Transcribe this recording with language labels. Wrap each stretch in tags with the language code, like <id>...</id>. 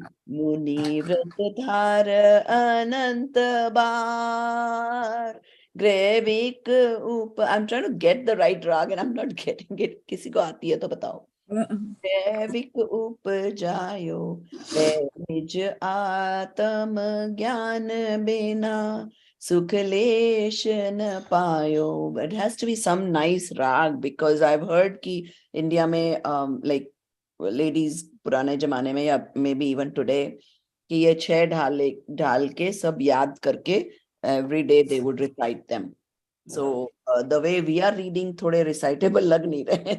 <hi>मुनि व्रत धार अनंत बार ग्रेविक उप।</hi> <en>I'm trying to get the right raga and I'm not getting it.</en> <hi>किसी को आती है तो बताओ। ग्रेविक उपजायो निज आत्म ज्ञान बिना सुख लेश न पायो।</hi> <en>It has to be some nice raga because I've heard</en> <hi>कि इंडिया में</hi> <en>like ladies</en> <hi>पुराने जमाने में या</hi> <en>maybe even today</en> <hi>कि ये 6 ढाल के सब याद करके</hi> <en>every day they would recite them. So the way we are reading</en> <hi>थोड़े</hi> <en>recitable</en> <hi>लग नहीं रहे।</hi>